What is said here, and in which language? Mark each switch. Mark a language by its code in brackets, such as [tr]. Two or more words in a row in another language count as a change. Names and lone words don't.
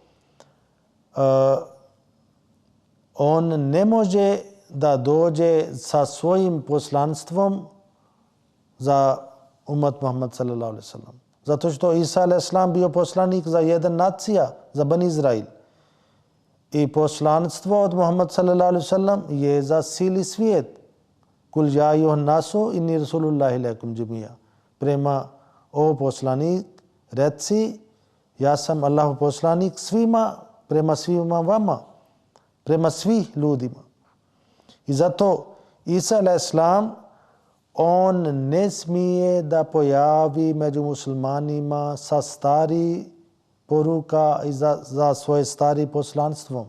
[bs] On ne može da dođe sa svojim poslanstvom za ummat Muhammad s.a.v. Zato što Isa a.s. bio poslanik za jedan nacija, za Bani Izrail. I poslanstvo od Muhammad s.a.v. je za cijeli svijet. [ar] قل يا أيها الناس إني رسول الله إليكم جميعا. [bs] Prema o poslanik, reci, ja sam Allahov poslanik svima, prema svima vama, prema svih ljudima. I zato Isa a.s. on ne smije da pojavi među muslimanima sa stari poruka i za svoje stari poslanstvo.